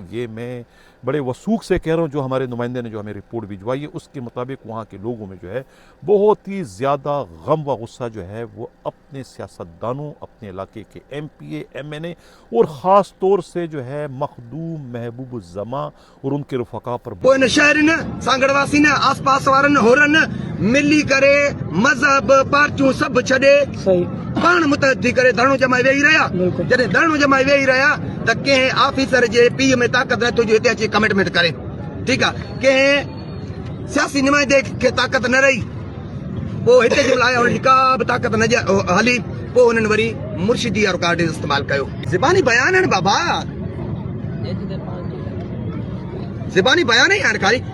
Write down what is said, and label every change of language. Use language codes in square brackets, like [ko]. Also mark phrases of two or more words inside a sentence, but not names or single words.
[ur] یہ میں بڑے وثوق سے کہہ رہا ہوں، جو ہمارے نمائندے نے جو ہمیں رپورٹ بھجوائی ہے اس کے مطابق وہاں کے لوگوں میں جو ہے بہت ہی زیادہ غم و غصہ جو ہے وہ اپنے سیاستدانوں، اپنے علاقے کے MPA MNA اور خاص طور سے جو ہے مخدوم محبوب الزماں اور ان کے رفقا پر [sd] شہر سانگڑ واسی نے آس پاس وارن ہورن ملی کرے مذہب پارٹیوں سب چھڈے پان متحدی کرے دھرنو جمائے وہی رہیا۔ جڏهن دھرنو جمائے وہی رہیا ته कंहिं آفيسر جي پي ۾ طاقت نه تجو هتي اچي کمٽمنٽ ڪري، ٺيڪ आहे، कंहिं سياسي نمائندے کي طاقت نه رهي، पोइ हिते जे लाइ हुननि का बि ताक़त न हली، पोइ हुननि वरी मुर्शिदी या रिकॉर्ड इस्तेमालु कयो। ज़बानी बयान आहिनि बाबा، ज़बानी बयान ई आहिनि ख़ाली।